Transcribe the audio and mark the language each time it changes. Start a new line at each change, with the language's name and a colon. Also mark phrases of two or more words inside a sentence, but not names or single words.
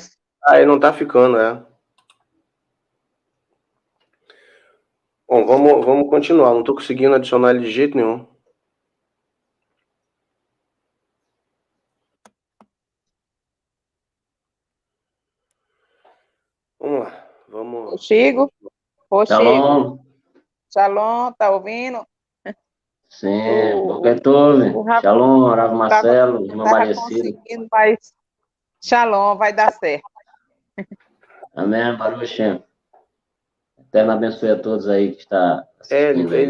Portuguese: Ah, ele não tá ficando, é. Bom, vamos continuar. Não tô conseguindo adicionar ele de jeito nenhum. Vamos lá. Vamos. Roxigo, Shalom. Shalom, tá ouvindo? Sim, O
Hebrew: בוקר טוב.
Portuguese: Rafa
Hebrew: שלום, רבי
Portuguese: estava Marcelo, irmã Aparecida. conseguindo, mas Shalom, vai dar certo. Amém,
Hebrew: ברוך השם.
Portuguese: Eterno abençoe a todos aí que está assistindo aí.